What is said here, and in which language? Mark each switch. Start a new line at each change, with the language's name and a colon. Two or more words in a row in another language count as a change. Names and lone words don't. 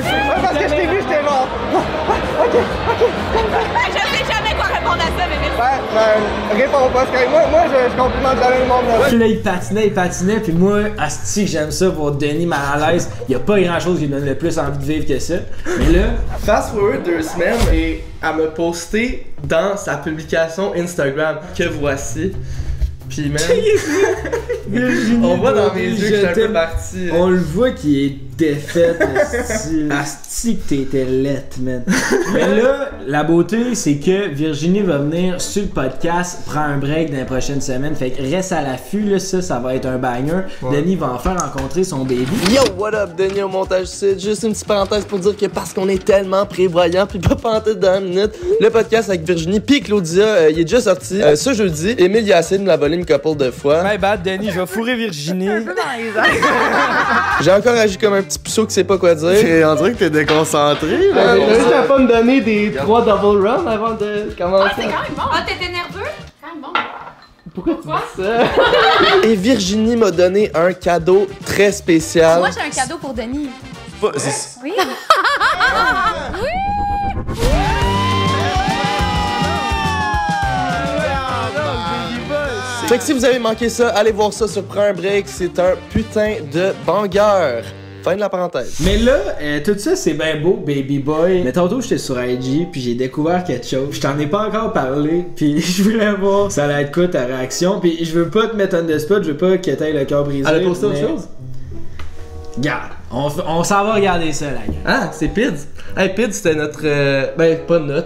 French: Ouais, parce que je t'ai vu, j'étais mort. Ok. Je sais jamais quoi répondre à ça, mais merci. Ben, réponds pas, parce que moi, je complimente jamais le monde. Puis là, il patinait, puis moi, asti, j'aime ça pour Denis mal à l'aise. Il y a pas grand chose qui me donne le plus envie de vivre que ça. Mais là,
English: fast forward
French: 2 semaines et elle m'a posté dans sa publication Instagram que voici. Puis même, on voit dans mes yeux que je suis un peu parti. On le voit qu'il est défait, asti. Asti que t'étais lettre, man. Mais là, la beauté, c'est que Virginie va venir sur le podcast, prend un break dans les prochaines semaines. Fait que reste à l'affût, là, ça va être un banger. Ouais. Denis va en faire rencontrer son baby.
English: Yo, what up,
French: Denis au montage site. Juste une petite parenthèse pour dire que parce qu'on est tellement prévoyant, puis pas panté dans la minute, le podcast avec Virginie puis Claudia, il est déjà sorti ce jeudi. Émile, il a essayé de me la voler une couple de fois.
English: My bad,
French: Denis, je vais fourrer Virginie. J'ai encore agi comme un petit puceau qui sait pas quoi dire. On dirait que t'es déconcentré. T'as juste à pas me donner des 3
English: double runs
French: avant de commencer. Ah, c'est quand même bon. Ah, t'étais nerveux? Quand même bon. Pourquoi tu dis ça? Et Virginie m'a donné un cadeau très spécial. Moi, j'ai un cadeau pour Denis. Oui. Oui. Fait que si vous avez manqué ça, allez voir ça sur Prends un break. C'est un putain de banger. Fin de la parenthèse. Mais là, tout ça c'est bien beau,
English: baby boy.
French: Mais tantôt j'étais sur IG puis j'ai découvert quelque chose. Je t'en ai pas encore parlé puis je voulais voir ça allait être quoi ta réaction. Puis je veux pas te mettre
English: on the spot,
French: je veux pas que t'aies le cœur brisé. Elle a posté autre chose? Regarde, on s'en va regarder ça là. Ah, c'est Pids. Hey, Pids c'était notre... ben, pas notre.